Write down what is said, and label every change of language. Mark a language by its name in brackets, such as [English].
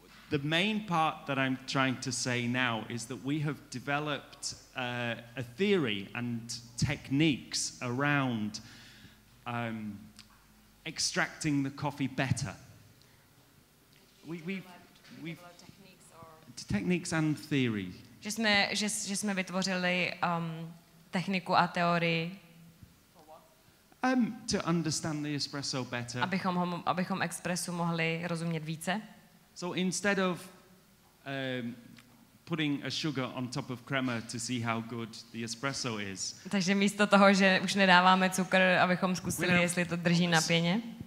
[English] The main part that I'm trying to say now is that we have developed a theory and techniques around extracting the coffee better. We've techniques and theory. [Czech] Že jsme vytvořili techniku a teorii. [English] To understand the espresso better. [Czech] Abychom espressu mohli rozumět více. [English] So instead of putting a sugar on top of crema to see how good the espresso is. [Czech] Takže místo toho, že už nedáváme cukr, abychom zkusili, jestli to drží na pěně.